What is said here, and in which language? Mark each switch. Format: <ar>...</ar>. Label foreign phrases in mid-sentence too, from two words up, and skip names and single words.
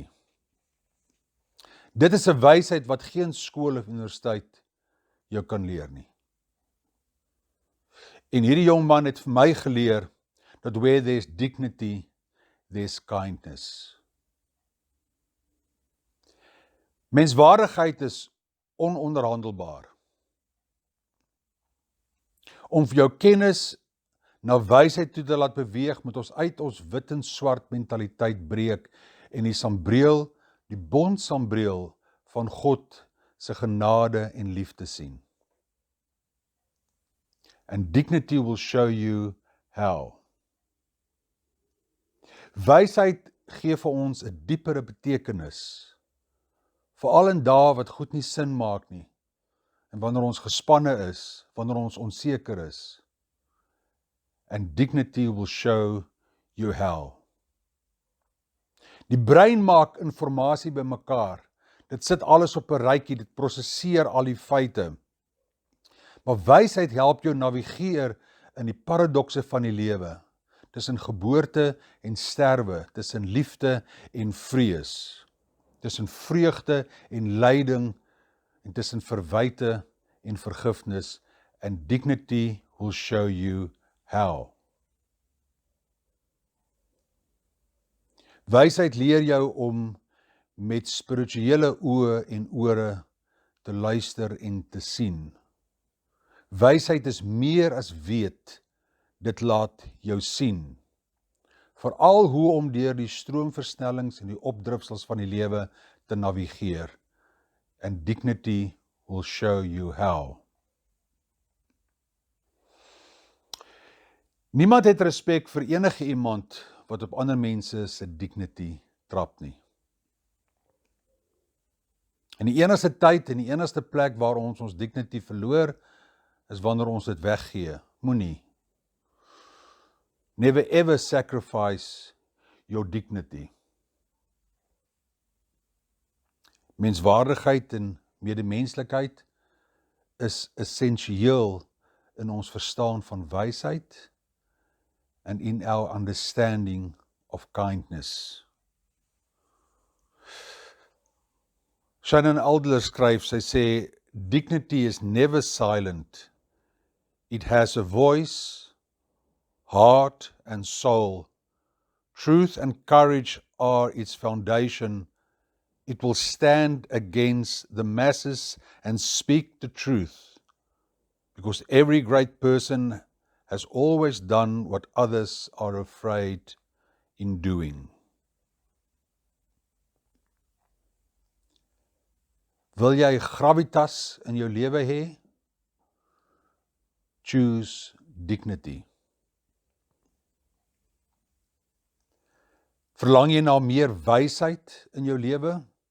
<af>Dit is 'n wysheid wat geen skool of universiteit jou kan leer nie. En hierdie jong man het vir my geleer, dat</af> <en>where there's dignity, there's kindness.</en> <af>Menswaardigheid is ononderhandelbaar. Om vir jou kennis na wysheid toe te laat beweeg, moet ons uit ons wit en swart mentaliteit breek en die sambreel, die bondsambreel van God se genade en liefde sien.</af> <en>And dignity will show you how.</en> <af>Wysheid gee vir ons 'n diepere betekenis, veral in dae wat goed nie sin maak nie, en wanneer ons gespanne is, wanneer ons onseker is.</af> <en>And dignity will show you how.</en> <af>Die brein maak informasie bymekaar. Dit sit alles op 'n rytjie, dit prosesseer al die feite. Maar wysheid help jou navigeer in die paradokse van die lewe, tussen geboorte en sterwe, tussen liefde en vrees, tussen vreugde en lyding, en tussen verwyte en vergifnis.</af> <en>And dignity will show you how.</en> <af>Wysheid leer jou om met spirituele oë en ore te luister en te sien. Wysheid is meer as weet, dit laat jou sien. Veral hoe om deur die stroomversnellings en die opdrifsels van die lewe te navigeer.</af> <en>And dignity will show you how.</en> <af>Niemand het respek vir enige iemand wat op ander mense se dignity trap nie. En die enigste tyd en die enigste plek waar ons dignity verloor, is wanneer ons dit weggee. Moenie.</af> <en>Never ever sacrifice your dignity.</en> <af>Menswaardigheid en medemenslikheid is essensieel in ons verstaan van wysheid</af> <en>and in our understanding of kindness.</en> <af>Shannon Aldler skryf, sy sê,</af> <en>dignity is never silent. It has a voice, heart and soul. Truth and courage are its foundation. It will stand against the masses and speak the truth, because every great person has always done what others are afraid in doing.</en> <af>Wil jy gravitas in jou lewe hê?</af> <en>Choose dignity.</en> <af>Verlang jy na meer wysheid in jou lewe?</af>